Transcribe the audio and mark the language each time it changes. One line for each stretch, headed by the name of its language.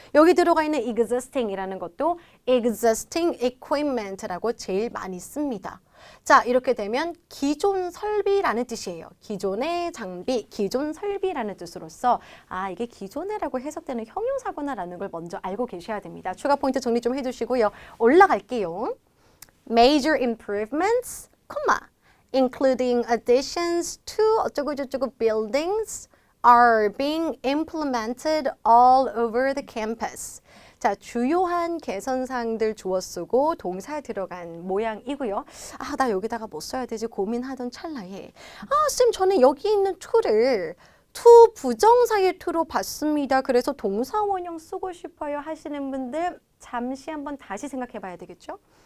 Korean: 여기 들어가 있는 existing이라는 것도 existing equipment라고 제일 많이 씁니다. 자, 이렇게 되면 기존 설비라는 뜻이에요. 기존의 장비, 기존 설비라는 뜻으로서 아, 이게 기존에라고 해석되는 형용사구나라는 걸 먼저 알고 계셔야 됩니다. 추가 포인트 정리 좀 해두시고요. 올라갈게요.
English: Major improvements, including additions to
Korean: 어쩌고저쩌고
English: buildings are being implemented all over the campus.
Korean: 자, 주요한 개선사항들 주어 쓰고 동사 들어간 모양이고요. 아, 나 여기다가 뭐 써야 되지 고민하던 찰나에 쌤 저는 여기 있는 to를 to 부정사의 to로 봤습니다. 그래서 동사 원형 쓰고 싶어요 하시는 분들 잠시 한번 다시 생각해 봐야 되겠죠?